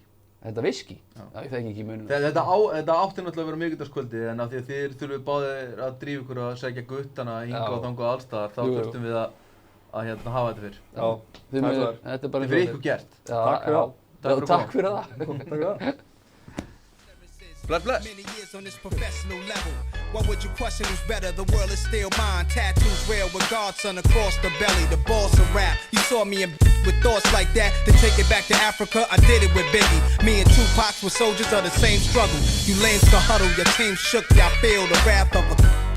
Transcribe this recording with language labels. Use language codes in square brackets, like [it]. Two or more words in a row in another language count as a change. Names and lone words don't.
[is] Þetta whisky? Já, ég þekki ekki í munum. Þetta átti náttúrulega að vera miðvikudagskvöldi en af því að þið þurfum báðir að drífa ykkur að segja guttana hingað og þangað allstaðar þá þurftum við að hafa þetta fyrr. Já, þetta er bara fyrir ykkur gert. Takk fyrir það. Bless. [en] Many years on this professional level. What would you question who's better? The world is still mine. Tattoos real with Godson across the belly. The balls of rap. You saw me in with thoughts like that. To take it back to Africa, I did it with Biggie. Me and Tupac were soldiers of the same struggle. You lames can huddle, your team shook, y'all feel the wrath of a...